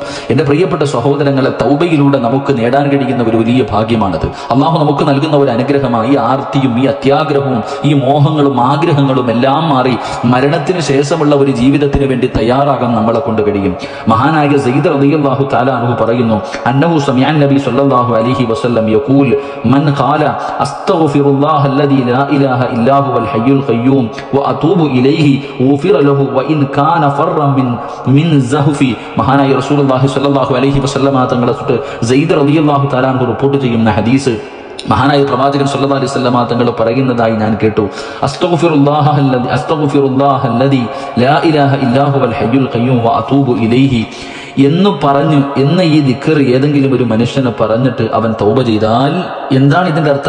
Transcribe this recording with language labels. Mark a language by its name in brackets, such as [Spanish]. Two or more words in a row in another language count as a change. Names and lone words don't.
[Malayalam] എന്റെ പ്രിയപ്പെട്ട സഹോദരങ്ങളെ, തൗബയിലൂടെ നമുക്ക് നേടാൻ കഴിയുന്ന ഒരു വലിയ ഭാഗ്യമാണത്. അള്ളാഹു നമുക്ക് നൽകുന്ന ഒരു അനുഗ്രഹമായി. ഈ ആർത്തിയും ഈ അത്യാഗ്രഹവും ഈ മോഹങ്ങളും ആഗ്രഹങ്ങളും എല്ലാം മാറി മരണത്തിന് ശേഷമുള്ള ഒരു ജീവിതത്തിന് വേണ്ടി തയ്യാറാകാൻ നമ്മളെ കൊണ്ട് കഴിയും. [Arabic] മഹാനായ സയ്യിദ് رضي الله تعالى عنه പറയുന്നു, أنه سمع النبي صلى الله عليه وسلم يقول من قال استغفر الله الذي لا اله الا هو الحي القيوم واتوب اليه غفر له وان كان فرا من زهف. [Malayalam] മഹാനായ [Arabic] رسول الله صلى الله عليه وسلم [Malayalam] തങ്ങളെ സയ്യിദ് [Arabic] رضي الله تعالى عنه [Malayalam] റിപ്പോർട്ട് ചെയ്യുന്ന ഹദീസ് മഹാനായ പ്രവാചകൻ [Arabic] صلى الله عليه وسلم [Malayalam] തങ്ങൾ പറയുന്നതായി ഞാൻ കേട്ടു, [Arabic] أستغفر الله الذي لا إله إلا هو الحي القيوم وأتوب إليه [Malayalam] എന്ന് ഈ ദിക്ർ ഏതെങ്കിലും ഒരു മനുഷ്യന് പറഞ്ഞിട്ട് അവൻ തൗബ ചെയ്താൽ, എന്താണ് ഇതിന്റെ അർത്ഥം?